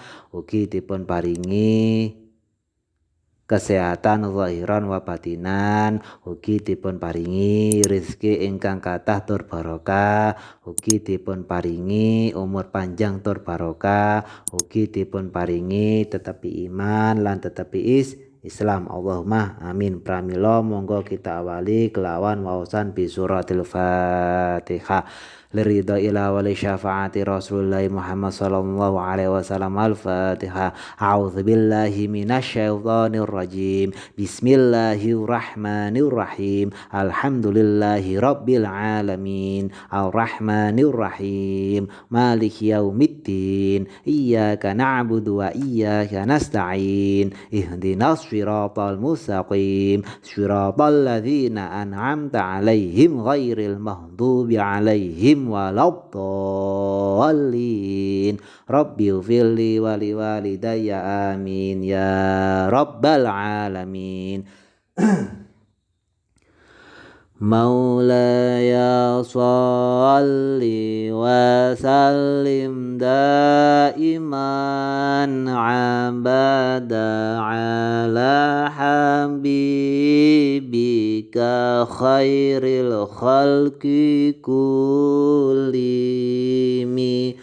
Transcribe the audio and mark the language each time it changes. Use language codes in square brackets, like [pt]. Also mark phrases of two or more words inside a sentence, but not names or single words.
[jv] Ugi dipun paringi kesehatan [ar] ظاهرا وباطنا, [jv] ugi dipun paringi rezeki ingkang kathah tur barokah, ugi dipun paringi umur panjang tur barokah, ugi dipun paringi tetapi iman lan tetapi Islam. [ar] اللهم آمين. [jv] Pramila monggo kita awali kelawan waosan [ar] بسورة الفاتحة. لرضا إلى ولي شفاعة رسول الله محمد صلى الله عليه وسلم. الفاتحة. أعوذ بالله من الشيطان الرجيم. بسم الله الرحمن الرحيم. الحمد لله رب العالمين. الرحمن الرحيم. مالك يوم الدين. إياك نعبد وإياك نستعين. اهدنا الصراط المستقيم. صراط الذين أنعمت عليهم غير المغضوب عليهم ولا الضالين. رب اغفر لي ولوالدي آمين يا رب العالمين. مولاي صل وسلم دائما أبدا على حبيبك خير الخلق كلهم.